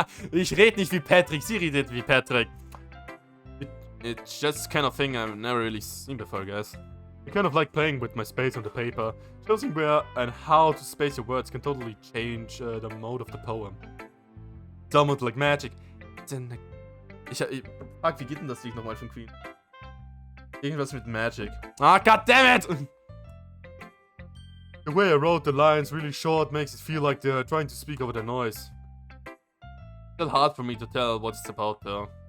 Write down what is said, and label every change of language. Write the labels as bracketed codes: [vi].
[de] Ich rede nicht wie Patrick, sie redet wie Patrick. [en] It's just the kind of thing I've never really seen before, guys. I kind of like playing with my space on the paper. Choosing where and how to space your words can totally change the mode of the poem. It's almost like magic. [de] Ich frag, wie geht denn das Lied nochmal von Queen? Irgendwas mit Magic. [en] Ah, goddammit! The way I wrote the lines really short makes it feel like they're trying to speak over the noise. Still hard for me to tell what it's about though.